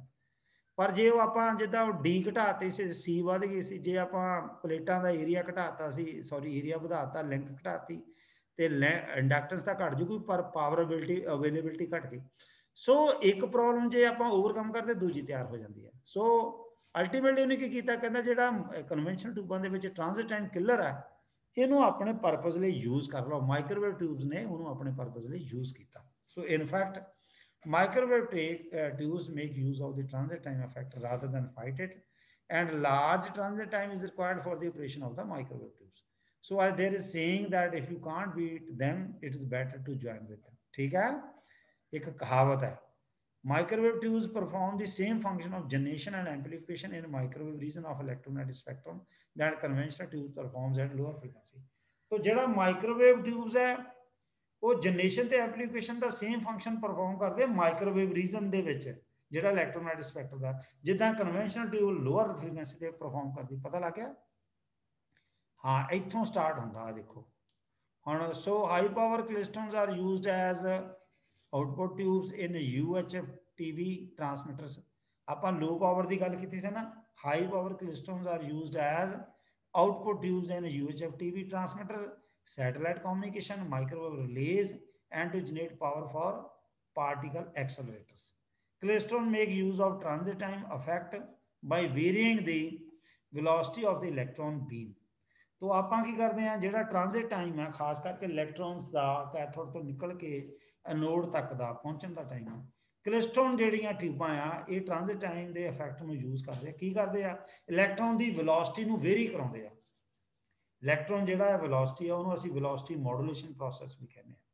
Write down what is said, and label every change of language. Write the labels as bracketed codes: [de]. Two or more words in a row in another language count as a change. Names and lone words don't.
[pa] ਪਰ ਜੇ ਉਹ ਆਪਾਂ ਜਿੱਦਾਂ ਉਹ ਡੀ ਘਟਾਤੀ ਸੀ, ਸੀ ਵੱਧ ਗਈ ਸੀ, ਜੇ ਆਪਾਂ ਪਲੇਟਾਂ ਦਾ ਏਰੀਆ ਘਟਾਤਾ ਸੀ, ਸੌਰੀ ਏਰੀਆ ਵਧਾਤਾ, ਲੈਂਥ ਘਟਾਤੀ ਤੇ ਇੰਡਕਟੈਂਸ ਤਾਂ ਘਟ ਜੂਗੀ ਪਰ ਪਾਵਰ ਅਵੇਲੇਬਿਲਿਟੀ ਘਟ ਗਈ। ਸੋ ਇੱਕ ਪ੍ਰੋਬਲਮ ਜੇ ਆਪਾਂ ਓਵਰਕਮ ਕਰਦੇ ਦੂਜੀ ਤਿਆਰ ਹੋ ਜਾਂਦੀ ਹੈ। ਸੋ ਅਲਟੀਮੇਟਲੀ ਉਹਨੇ ਕੀ ਕੀਤਾ, ਕਹਿੰਦਾ ਜਿਹੜਾ ਕਨਵੈਨਸ਼ਨਲ ਟਿਊਬਾਂ ਦੇ ਵਿੱਚ ਟ੍ਰਾਂਜ਼ਿਟ ਟਾਈਮ ਕਿਲਰ ਹੈ ਇਹਨੂੰ ਆਪਣੇ ਪਰਪਸ ਲਈ ਯੂਜ਼ ਕਰ ਲਓ। ਮਾਈਕ੍ਰੋਵੇਵ ਟਿਊਬਸ ਨੇ ਉਹਨੂੰ ਆਪਣੇ ਪਰਪਸ ਲਈ ਯੂਜ਼ ਕੀਤਾ। ਸੋ ਇਨ ਫੈਕਟ [en] microwave tubes make use of the transit time effect rather than fight it, and large transit time is required for the operation of the microwave tubes. So there is saying that if you can't beat them it is better to join with them. [hi] ठीक है? एक कहावत है। [en] Microwave tubes perform the same function of generation and amplification in microwave region of electromagnetic spectrum that conventional tubes performs at lower frequency. [hi] तो जेड़ा [en] microwave tubes [pa] है ਉਹ ਜਨਰੇਸ਼ਨ ਤੇ ਐਪਲੀਕੇਸ਼ਨ ਦਾ ਸੇਮ ਫੰਕਸ਼ਨ ਪਰਫਾਰਮ ਕਰਦੇ ਮਾਈਕ੍ਰੋਵੇਵ ਰੀਜਨ ਦੇ ਵਿੱਚ ਜਿਹੜਾ ਇਲੈਕਟ੍ਰੋਮੈਗਨੈਟਿਕ ਸਪੈਕਟਰ ਦਾ, ਜਿੱਦਾਂ ਕਨਵੈਨਸ਼ਨਲ ਟਿਊਬ ਲੋਅਰ ਫ੍ਰੀਕੁਐਂਸੀ ਤੇ ਪਰਫਾਰਮ ਕਰਦੀ। ਪਤਾ ਲੱਗ ਗਿਆ? ਹਾਂ, ਇੱਥੋਂ ਸਟਾਰਟ ਹੁੰਦਾ ਆ ਦੇਖੋ ਹੁਣ। [en] so high power klystrons are used as output tubes in UHF TV transmitters. [pa] ਆਪਾਂ ਲੋ ਪਾਵਰ ਦੀ ਗੱਲ ਕੀਤੀ ਸੀ ਨਾ। [en] high power klystrons are used as output tubes in UHF TV transmitters, satellite communication, microwave relays, and to generate power for particle accelerators. Klystron make use of transit time effect by varying the velocity of the electron beam. [hi] तो [pa] ਆਪਾਂ ਕੀ ਕਰਦੇ ਹਾਂ, ਜਿਹੜਾ ਟ੍ਰਾਂਜ਼ਿਟ ਟਾਈਮ ਹੈ ਖਾਸ ਕਰਕੇ ਇਲੈਕਟ੍ਰੋਨਸ ਦਾ ਕੈਥੋਡ ਤੋਂ ਨਿਕਲ ਕੇ ਐਨੋਡ ਤੱਕ ਦਾ ਪਹੁੰਚਣ ਦਾ ਟਾਈਮ ਹੈ। ਕਲਿਸਟਰੋਨ ਜਿਹੜੀਆਂ ਟਿਊਬਾਂ ਆ ਇਹ ਟ੍ਰਾਂਜ਼ਿਟ ਟਾਈਮ ਦੇ ਇਫੈਕਟ ਨੂੰ ਯੂਜ਼ ਕਰਦੇ ਆ। ਕੀ ਕਰਦੇ ਆ? ਇਲੈਕਟ੍ਰੋਨ ਦੀ ਵੈਲੋਸਿਟੀ ਨੂੰ ਵੇਰੀ ਕਰਾਉਂਦੇ ਆ। ਇਲੈਕਟ੍ਰੋਨ ਜਿਹੜਾ ਵੈਲੋਸਿਟੀ ਆ ਉਹਨੂੰ ਅਸੀਂ ਵੈਲੋਸਿਟੀ ਮੋਡੂਲੇਸ਼ਨ ਪ੍ਰੋਸੈਸ ਵੀ ਕਹਿੰਦੇ ਆ।